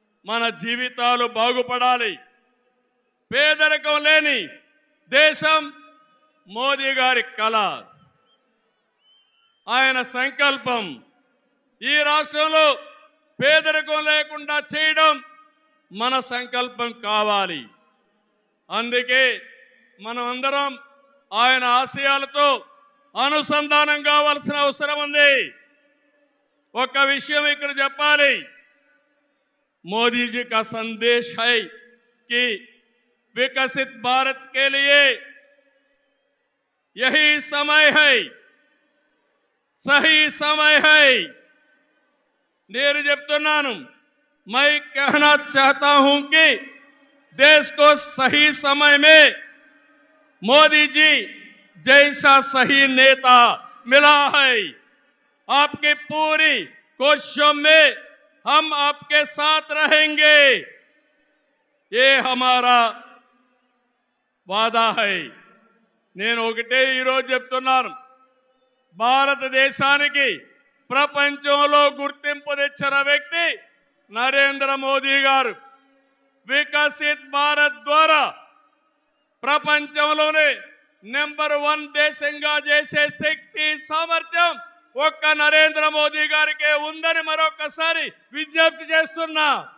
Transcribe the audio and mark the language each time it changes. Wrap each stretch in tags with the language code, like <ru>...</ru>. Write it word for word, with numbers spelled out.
<te>మన జీవితాలు బాగుపడాలి. పేదరికం లేని దేశం మోదీ గారి కళ, ఆయన సంకల్పం. ఈ రాష్ట్రంలో పేదరికం లేకుండా చేయడం మన సంకల్పం కావాలి. అందుకే మనం అందరం ఆయన ఆశయాలతో అనుసంధానం కావాల్సిన అవసరం ఉంది. ఒక విషయం ఇక్కడ చెప్పాలి,</te> <hi>मोदी जी का संदेश है कि विकसित भारत के लिए यही समय है, सही समय है।</hi> <te>నేను చెప్తున్నాను,</te> <hi>मैं कहना चाहता हूं कि देश को सही समय में मोदी जी जैसा सही नेता मिला है। आपकी पूरी कोशिशों में हम आपके साथ रहेंगे, ये हमारा वादा है।</hi> <te>నేను ఒకటే ఈరోజు చెప్తున్నాను, భారతదేశానికి ప్రపంచంలో గుర్తింపు తెచ్చిన వ్యక్తి నరేంద్ర మోదీ గారు. వికసిత్ భారత్ ద్వారా ప్రపంచంలోనే నెంబర్ వన్ దేశంగా చేసే శక్తి, సామర్థ్యం ఒక్క నరేంద్ర మోదీ గారికే ఉందని మరొకసారి విజ్ఞప్తి చేస్తున్నా.</te>